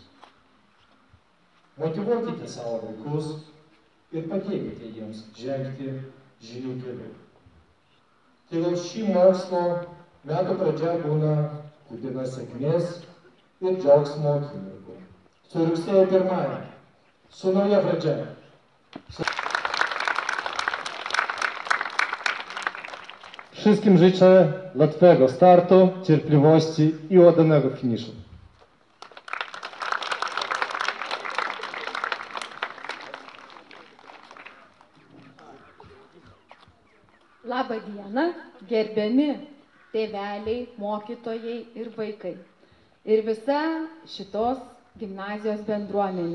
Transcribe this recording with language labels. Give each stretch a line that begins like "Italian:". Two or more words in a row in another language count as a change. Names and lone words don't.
Lithuanian: Motyvuokite savo vaikus ir padėkite jiems žengti žinių keliu. Tegul šį mokslo metų pradžia būna kupina sėkmės ir džiaugsmo akimirkų. Su rugsėjo 1, su nauja pradžia.
Polish: Wszystkim życzę łatwego startu, cierpliwości i ładnego finiszu.
Lithuanian: Labą dieną, gerbiami tėveliai, mokytojai ir vaikai. Ir visa šitos gimnazijos bendruomenė.